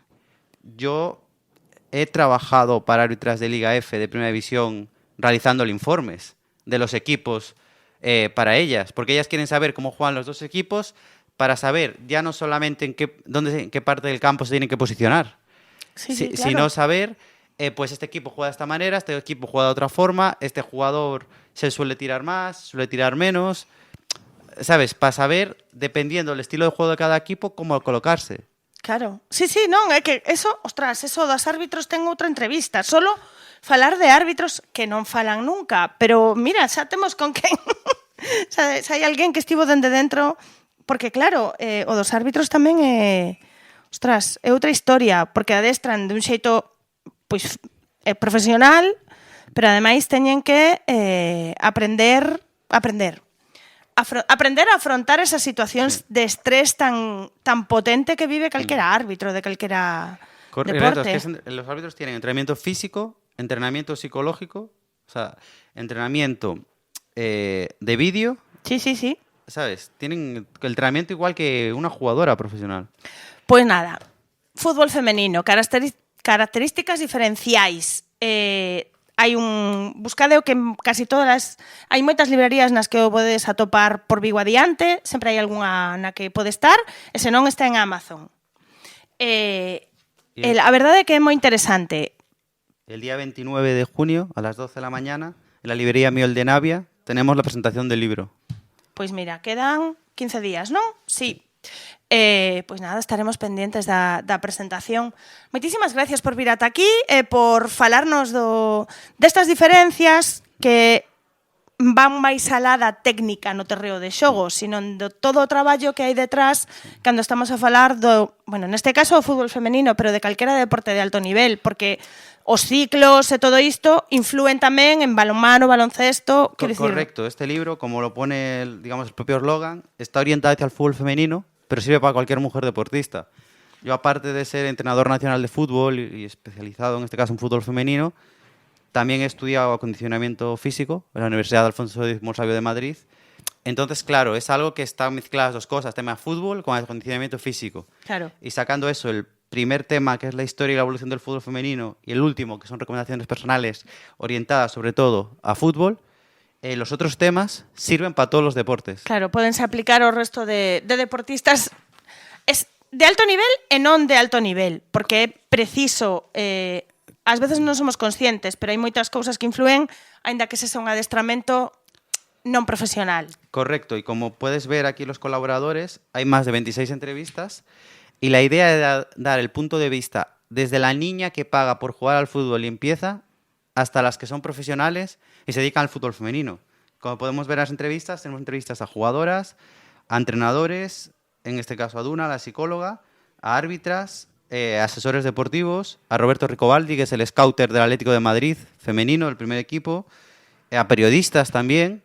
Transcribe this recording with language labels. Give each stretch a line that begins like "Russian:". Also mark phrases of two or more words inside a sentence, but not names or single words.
Spanish: Yo he trabajado para árbitras de Liga F de Primera División realizando informes de los equipos para ellas, porque ellas quieren saber cómo juegan los dos equipos para saber ya no solamente en qué parte del campo se tienen que posicionar, claro. Sino saber, pues este equipo juega de esta manera, este equipo juega de otra forma, este jugador se suele tirar más, suele tirar menos, ¿sabes? Para saber, dependiendo del estilo de juego de cada equipo, cómo colocarse. Claro. Sí,
Galician: non, é que eso, ostras, eso dos árbitros ten outra entrevista. Solo falar de árbitros que non falan nunca, pero mira, xa temos con quen. Xa hai alguén que estivo dende dentro, porque claro, o dos árbitros tamén é, ostras, é outra historia, porque adestran de un xeito pois profesional, pero ademais teñen que aprender a afrontar esas situacións de estrés tan potente que vive calquera árbitro de calquera deporte.
Spanish: Es que los árbitros tienen entrenamiento físico, entrenamiento psicológico, o sea, entrenamiento de vídeo. Sí. ¿Sabes? Tienen el entrenamiento igual que una jugadora profesional. Pues nada,
Galician: fútbol femenino, características diferenciais. Hai buscadeo que casi todas hai moitas librerías nas que o podes atopar por Vigo adiante, sempre hai algunha na que pode estar, e se non está en Amazon. A verdade é que é moi interesante.
Spanish: El día 29 de junio, a las 12 de la mañana, en la librería Miol de Navia, tenemos la presentación del libro.
Galician: Pois mira, quedan 15 días, non? Sí. Pois nada, estaremos pendientes da presentación. Moitísimas gracias por vir ata aquí e por falarnos destas diferencias que van máis alá da técnica no terreo de xogo, sino de todo o traballo que hai detrás cando estamos a falar bueno, neste caso o fútbol femenino, pero de calquera deporte de alto nivel, porque os ciclos e todo isto influen tamén en balonmano, baloncesto,
Spanish: Correcto, este libro, como lo pone digamos el propio eslogan, está orientado hacia el fútbol femenino, pero sirve para cualquier mujer deportista. Yo, aparte de ser entrenador nacional de fútbol y especializado en este caso en fútbol femenino, también he estudiado acondicionamiento físico en la Universidad de Alfonso X Sabio de Madrid. Entonces, claro, es algo que están mezcladas las dos cosas, tema fútbol con acondicionamiento físico. Claro. Y sacando eso, el primer tema, que es la historia y la evolución del fútbol femenino, y el último, que son recomendaciones personales orientadas sobre todo a fútbol, los otros temas sirven para todos los deportes.
Galician: Claro, pódense aplicar ao resto de deportistas de alto nivel e non de alto nivel, porque é preciso, ás veces non somos conscientes, pero hai moitas cousas que influen, aínda que ese sea un adestramento non profesional.
Spanish: Correcto, y como puedes ver aquí los colaboradores, hay más de 26 entrevistas, y la idea es dar el punto de vista desde la niña que paga por jugar al fútbol y empieza, hasta las que son profesionales y se dedican al fútbol femenino. Como podemos ver en las entrevistas, tenemos entrevistas a jugadoras, a entrenadores, en este caso a Duna, la psicóloga, a árbitras, asesores deportivos, a Roberto Ricobaldi, que es el scouter del Atlético de Madrid femenino, el primer equipo, a periodistas también.